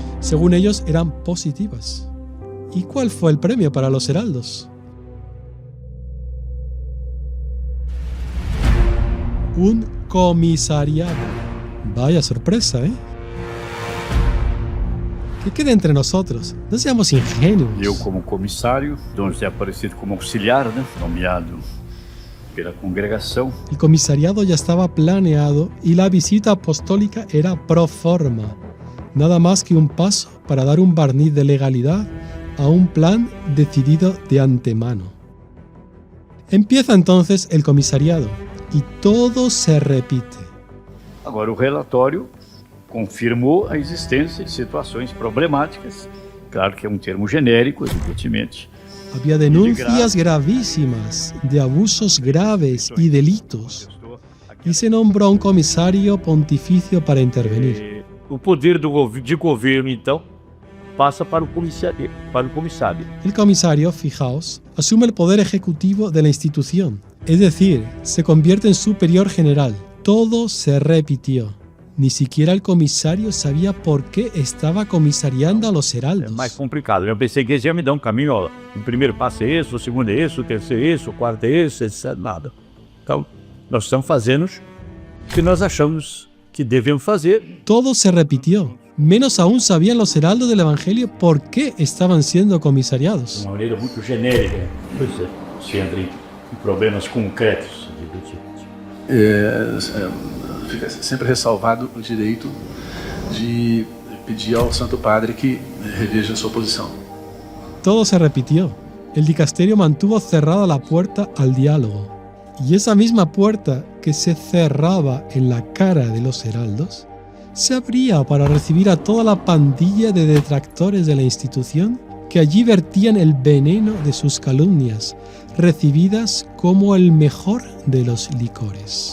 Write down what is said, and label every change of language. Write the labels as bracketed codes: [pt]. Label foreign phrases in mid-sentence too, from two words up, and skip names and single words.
[es] Según ellos, eran positivas. ¿Y cuál fue el premio para los heraldos? Un comisariado. Vaya sorpresa, ¿eh? Que quede entre nosotros, no seamos ingenuos. [pt] Eu, como comissário, Dom José Aparecido como auxiliar, nomeado pela congregação. [es] El comisariado ya estaba planeado y la visita apostólica era pro forma, nada más que un paso para dar un barniz de legalidad a un plan decidido de antemano. Empieza entonces el comisariado y todo se repite. [pt] Agora, o relatório confirmou a existência de situações problemáticas. Claro que é um termo genérico, evidentemente. [es] Había denuncias gravísimas de abusos graves y delitos y se nombró a un comisario pontificio para intervenir. [pt] O poder de governo, então, passa para o comissário. [es] El comisario, fijaos, asume el poder ejecutivo de la institución, es decir, se convierte en superior general. Todo se repitió. Ni siquiera el comisario sabía por qué estaba comisariando a los heraldos. [pt] É mais complicado. Eu pensei que eles iam me dar um caminho, ó. O primeiro passo é esse, o segundo é esse, o terceiro é esse, o quarto é esse, etc. Nada. Então, nós estamos fazendo o que nós achamos que devemos fazer. [es] Todo se repitió. Menos aún sabían los heraldos del Evangelio por qué estaban siendo comisariados. [pt] De uma maneira muito genérica. Pois é, se entra em problemas concretos. Fica sempre ressalvado o direito de pedir ao Santo Padre que reveja sua posição. [es] Todo se repitió. El dicasterio mantuvo cerrada la puerta al diálogo. Y esa misma puerta que se cerraba en la cara de los heraldos, se abría para recibir a toda la pandilla de detractores de la institución que allí vertían el veneno de sus calumnias, recibidas como el mejor de los licores.